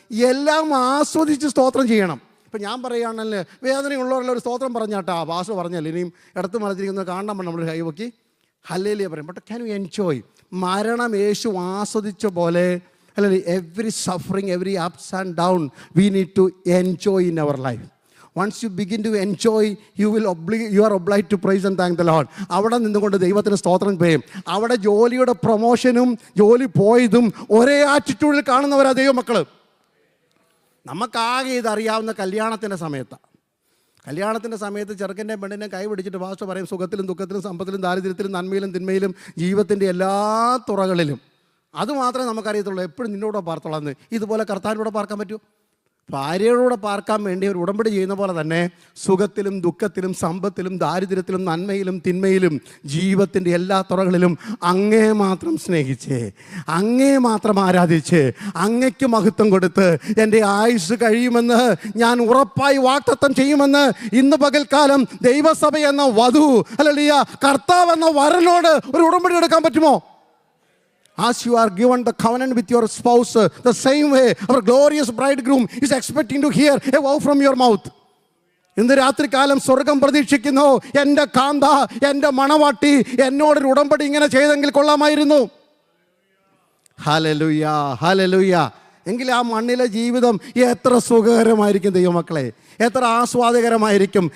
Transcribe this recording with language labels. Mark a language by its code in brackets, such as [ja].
[ml] എല്ലാം ആസ്വദിച്ച് സ്തോത്രം ചെയ്യണം. ഇപ്പം ഞാൻ പറയുകയാണല്ലേ, വേദനയുള്ളവരെല്ലാം ഒരു സ്തോത്രം പറഞ്ഞാട്ടാ, പാസ്റ്റർ പറഞ്ഞല്ലേ, ഇനിയും ഇടത്ത് മറിച്ചിരിക്കുന്നത് കാണണം, നമ്മൾ കൈവക്കി ഹല്ലേലൂയ പറയും. [en] But can you enjoy? [ml] മരണം യേശു ആസ്വദിച്ച പോലെ, അല്ലെങ്കിൽ [en] Every suffering, every ups and down we need to enjoy in our life. Once you begin to enjoy, you are obliged to praise and thank the Lord. [ml] അവിടെ നിന്നുകൊണ്ട് ദൈവത്തിന് സ്തോത്രം ചെയ്യും. അവിടെ ജോലിയുടെ പ്രൊമോഷനും ജോലി പോയതും ഒരേ ആറ്റിറ്റ്യൂഡിൽ കാണുന്നവരാ ദൈവമക്കൾ. നമുക്കാകെ ഇതറിയാവുന്ന കല്യാണത്തിൻ്റെ സമയത്താണ്. കല്യാണത്തിൻ്റെ സമയത്ത് ചെറുക്കൻ്റെ പെണ്ണിനെ കൈ പിടിച്ചിട്ട് പാസ്റ്റർ പറയും, സുഖത്തിലും ദുഃഖത്തിലും സമ്പത്തിലും ദാരിദ്ര്യത്തിലും നന്മയിലും തിന്മയിലും ജീവിതത്തിൻ്റെ എല്ലാ തുറകളിലും. അതുമാത്രമേ നമുക്കറിയത്തുള്ളൂ. എപ്പോഴും നിന്നോട് പാർത്തോളാന്ന്. ഇതുപോലെ കർത്താവിനോട് പാർക്കാൻ പറ്റുമോ? ഭാര്യയോടെ പാർക്കാൻ വേണ്ടി ഒരു ഉടമ്പടി ചെയ്യുന്ന പോലെ തന്നെ സുഖത്തിലും ദുഃഖത്തിലും സമ്പത്തിലും ദാരിദ്ര്യത്തിലും നന്മയിലും തിന്മയിലും ജീവിതത്തിൻ്റെ എല്ലാ തുറകളിലും അങ്ങേ മാത്രം സ്നേഹിച്ച്, അങ്ങേ മാത്രം ആരാധിച്ച്, അങ്ങയ്ക്ക് മഹത്വം കൊടുത്ത് എൻ്റെ ആയുസ് കഴിയുമെന്ന് ഞാൻ ഉറപ്പായി വാഗ്ദത്തം ചെയ്യുമെന്ന് ഇന്ന് പകൽക്കാലം ദൈവസഭ എന്ന വധു, ഹല്ലേലൂയ, കർത്താവ് എന്ന വരനോട് ഒരു ഉടമ്പടി എടുക്കാൻ പറ്റുമോ? [en] As you are given the covenant with your spouse, the same way our glorious bridegroom is expecting to hear a vow from your mouth. [ml] ഇന്ന് രാത്രികാലം സ്വർഗം പ്രതീക്ഷിക്കുന്നു, എൻ്റെ കാന്ത, എൻ്റെ മണവാട്ടി എന്നോടൊരു ഉടമ്പടി ഇങ്ങനെ ചെയ്തെങ്കിൽ കൊള്ളാമായിരുന്നു. Hallelujah, hallelujah. എങ്കിൽ ആ മണ്ണിലെ ജീവിതം എത്ര സുഖകരമായിരിക്കും ദൈവമക്കളെ, എത്ര ആസ്വാദകരമായിരിക്കും.